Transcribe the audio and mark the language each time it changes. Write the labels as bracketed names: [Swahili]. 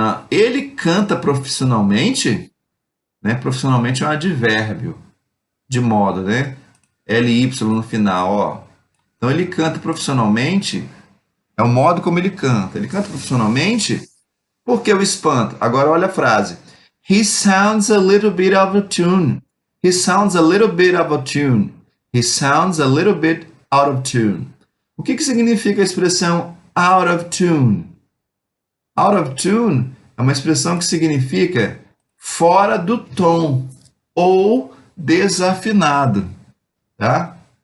[Portuguese] Ele canta profissionalmente? Né? Profissionalmente é um advérbio de modo, né? LY no final, ó. Então, ele canta profissionalmente, é o modo como ele canta. Ele canta profissionalmente porque o espanto. Agora, olha a frase. [English] He sounds a little bit out of tune. He sounds a little bit out of tune. He sounds a little bit out of tune. [Portuguese] O que significa a expressão out of tune? Out of tune é uma expressão que significa fora do tom ou desafinado. Tá?